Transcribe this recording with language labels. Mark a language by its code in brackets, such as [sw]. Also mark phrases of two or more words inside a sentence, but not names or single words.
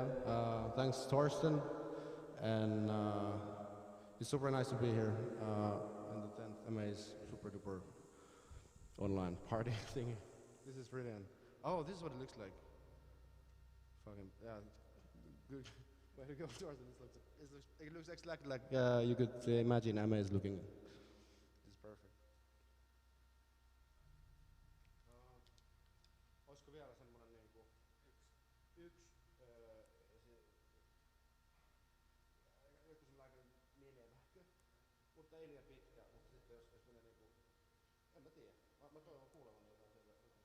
[en] Thanks, Torsten, and it's super nice to be here in the 10th Amaze Super Duper online party thingy. This is brilliant. Oh, this is what it looks like. Fucking yeah, good. Way to go, Torsten. It looks exactly like you could imagine Amaze looking. This is perfect. [fi] Olisiko vielä semmonen niinku yksi joku sellainen mini-lähkö, mutta ei liian pitkä, mutta sitten jos menee niinku, en mä tiedä, mä toivon kuulevani jotain sieltä.